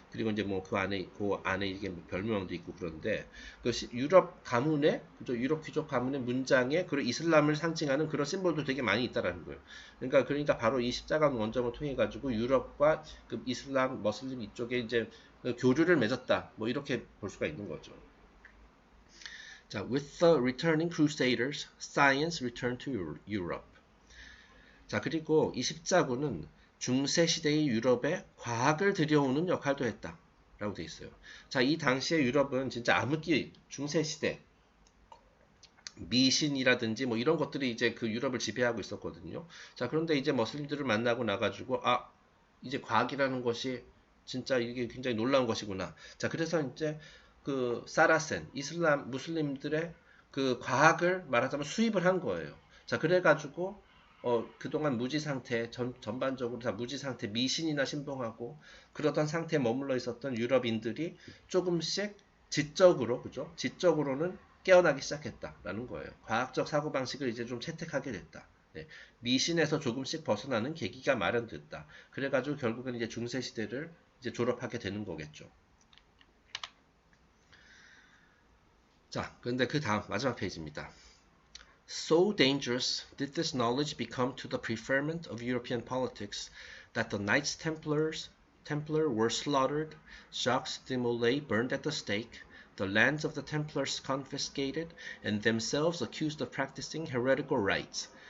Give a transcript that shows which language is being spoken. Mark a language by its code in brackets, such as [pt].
[ko] 그리고 이제 뭐 그 안에 이게 뭐 별모양도 있고 그런데 그 유럽 가문의 그죠? 유럽 귀족 가문의 문장에 그런 이슬람을 상징하는 그런 심볼도 되게 많이 있다라는 거예요. 그러니까 바로 이 십자가 원점을 통해 가지고 유럽과 그 이슬람, 머슬림 이쪽에 이제 그 교류를 맺었다. 뭐 이렇게 볼 수가 있는 거죠. [en] 자, with the returning crusaders, science returned to Europe. [ko] 자, 그리고 이 십자군은 중세 시대의 유럽에 과학을 들여오는 역할도 했다. 라고 되어 있어요. 자, 이 당시의 유럽은 진짜 암흑기 중세 시대 미신이라든지 뭐 이런 것들이 이제 그 유럽을 지배하고 있었거든요. 자, 그런데 이제 머슬림들을 만나고 나가지고 이제 과학이라는 것이 진짜 이게 굉장히 놀라운 것이구나. 자, 그래서 이제 그 사라센 이슬람 무슬림들의 그 과학을 말하자면 수입을 한 거예요. 자, 그래가지고 그동안 무지 상태 전반적으로 다 무지 상태 미신이나 신봉하고 그러던 상태에 머물러 있었던 유럽인들이 조금씩 지적으로 그죠? 지적으로는 깨어나기 시작했다라는 거예요. 과학적 사고방식을 이제 좀 채택하게 됐다. 네. 미신에서 조금씩 벗어나는 계기가 마련됐다. 그래가지고 결국은 이제 중세시대를 이제 졸업하게 되는 거겠죠. 자, 그런데 그 다음 마지막 페이지입니다. [en] So dangerous did this knowledge become to the preferment of European politics that the Knights Templar were slaughtered, Jacques de Molay burned at the stake, the lands of the Templars confiscated, and themselves accused of practicing heretical rites.